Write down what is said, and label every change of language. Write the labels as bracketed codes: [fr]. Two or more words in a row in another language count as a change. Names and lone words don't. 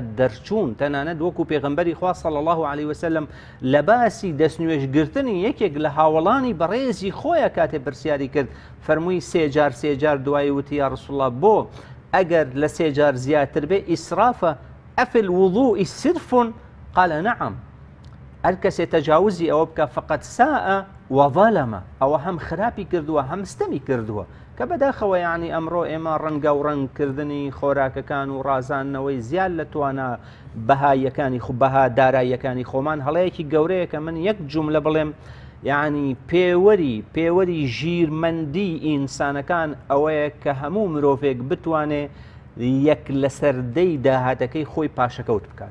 [ckb] دەرچوون تەنانەت وەکو پێغەمبەری خوا [ar] صلی الله علیه وسلم [ckb] لە باسی دەستنوێژگرتنی یەکێک لە هاوڵانی بەڕێزی خۆیە کاتێ پرسیاری کرد فەرمووی سێ جار دوای وتی [ar] یا رسول الله [ckb] بۆ ئەگەر لە سێ جار زیاتر بێ ئیسرافە [ar] ئەفی الوضوء صرف قال نعم [ckb] هەر کەسێ تەجاوزی ئەوە بکە [ar] فقط ساء وظلمە [ckb] ئەوە هەم خراپی کردووە هەم ستەمی کردووە کە بەداخەوە یعنی ئەمڕۆ ئێمە ڕەنگە و ڕەنگکردنی خۆراکەکان و ڕازاندنەوەی زیاد لە توانە بەهایەکانی بەها داراییەکانی خۆمان هەڵەیەکی گەورەیە کە من یەک جوملە بڵێم یعنی پێوەری ژیرمەندی ئینسانەکان ئەوەیە کە هەموو مرۆڤێک بتوانێ یەک لەسەر دەی داهاتەکەی خۆی پاشەکەوت بکات